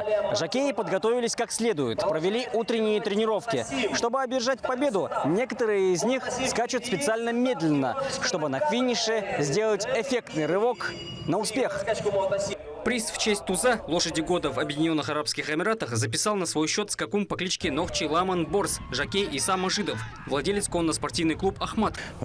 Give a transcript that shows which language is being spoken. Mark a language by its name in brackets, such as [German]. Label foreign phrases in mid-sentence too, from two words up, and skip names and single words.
[Russian] Жокеи подготовились как следует. Провели утренние тренировки. Чтобы одержать победу, некоторые из них скачут специально медленно, чтобы на финише сделать эффектный рывок на успех. Приз в честь Туза, лошади года в Объединенных Арабских Эмиратах, записал на свой счет скакун по кличке Нохчи Ламан Борс, жокей Иса Машидов, владелец конно-спортивный клуб «Ахмат».